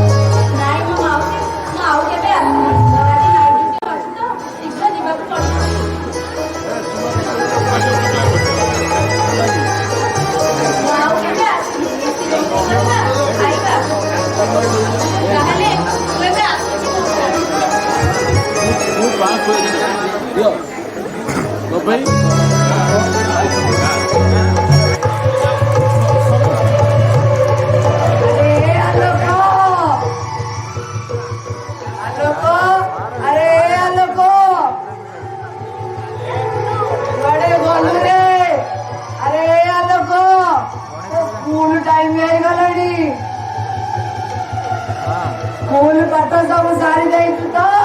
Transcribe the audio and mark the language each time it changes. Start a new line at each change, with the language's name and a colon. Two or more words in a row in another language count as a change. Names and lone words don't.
Odia: ନାଇଁ ମୋ ମାଉସୀ ମୁଁ ଆଉ କେବେ ଆସିବି ମୋର ଆଜି
English: night duty
Odia: ଅଛି ତ ଶୀଘ୍ର ଯିବାକୁ ପଡ଼ିବ। ମୁଁ ଆଉ କେବେ ଆସିବି ମିଶି ରୋଷେଇ କରିବା ଖାଇବା ତାହେଲେ ମୁଁ ଏବେ ଆସୁଛି ମଉସା। अरे आलोक आलोक अरे आलोक ବଡେ ବୋଲୁ ରେ ଅରେ ଆଲୋକ
English: school time
Odia: ହେଇଗଲାଣି ସ୍କୁଲ ପାଠ ସବୁ ସାରି ଦେଇଛୁ ତ